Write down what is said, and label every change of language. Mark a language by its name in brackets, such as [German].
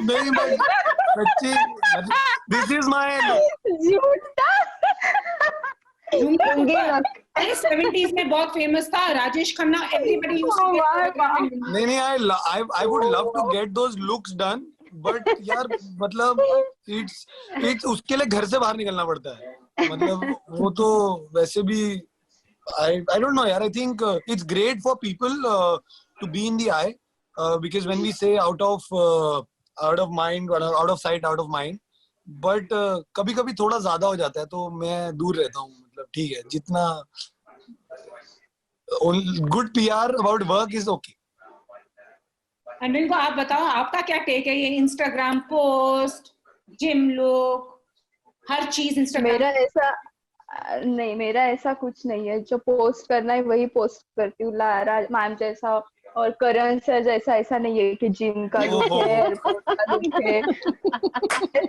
[English] नहीं, but सच्ची, this is my look. [Hindi] झूठा. लुंगी look. अरे 70s में बहुत फेमस था Rajesh Khanna. [English] Everybody used to get. [Hindi] नहीं, [English] I would love to get those looks done, but [Hindi] यार मतलब it's उसके लिए घर से बाहर निकलना पड़ता है. मतलब वो तो वैसे भी [English] I don't know, यार. I think it's great for people to be in the eye because when we say out of mind, out of sight, out of mind, but [Hindi] कभी-कभी थोड़ा ज़्यादा हो जाता है, तो मैं दूर रहता हूँ. मतलब ठीक है, जितना [English] good PR about work is okay. [Hindi] And Rinku, आप बताओ आपका क्या टेक है ये Instagram पोस्ट, जिम लुक, हर चीज Instagram. मेरा ऐसा कुछ नहीं है. जो पोस्ट करना है वही पोस्ट करती हूँ. लारा मैम जैसा और करण सर जैसा ऐसा नहीं है कि जिम का लुक है, एयरपोर्ट का लुक है.